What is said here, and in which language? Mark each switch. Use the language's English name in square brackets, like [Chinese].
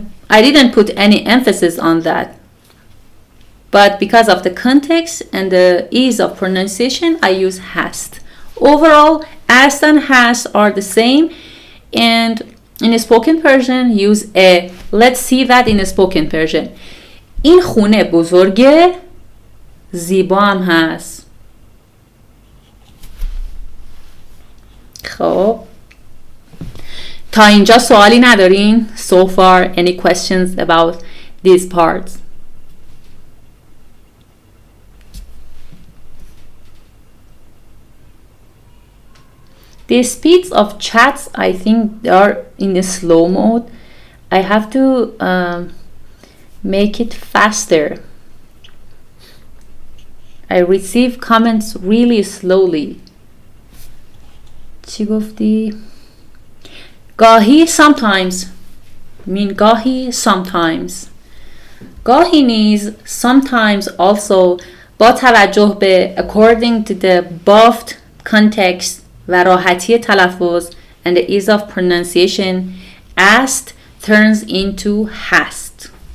[English] I didn't put any emphasis on that. But because of the context and the ease of pronunciation, I use hast. Overall, hast and has are the same. And in a spoken Persian, use a. Let's see that in a spoken Persian. [Persian] این خونه بزرگه زیبا هم هست. خب تا اینجا سوالی ندارین؟ [English] So far, any questions about these parts? The speeds of chats, I think they are in the slow mode. I have to make it faster. I receive comments really slowly. [Persian] چی گفتی؟ گاهی sometimes. [English] mean گاهی sometimes. [Persian] گاهی نیز [English] sometimes also [Persian] با توجه به [English] according to the above context [Persian] و راحتی تلفظ [English] and the ease of pronunciation asked turns into hast.